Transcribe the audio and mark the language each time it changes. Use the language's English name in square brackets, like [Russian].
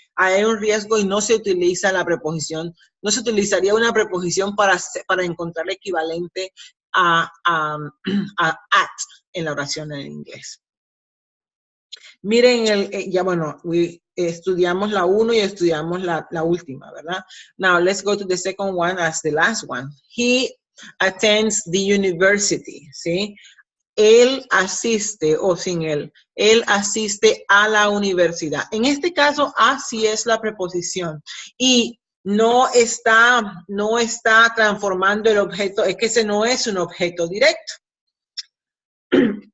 [Spanish] Hay un riesgo y no se utiliza la preposición. No se utilizaría una preposición para encontrar el equivalente a at en la oración en inglés. Miren, estudiamos la 1 y estudiamos la última, ¿verdad? [English] Now, let's go to the second one as the last one. He attends the university, [Spanish] ¿sí? Él asiste, o sin él asiste a la universidad. En este caso, así es la preposición. Y no está transformando el objeto, es que ese no es un objeto directo.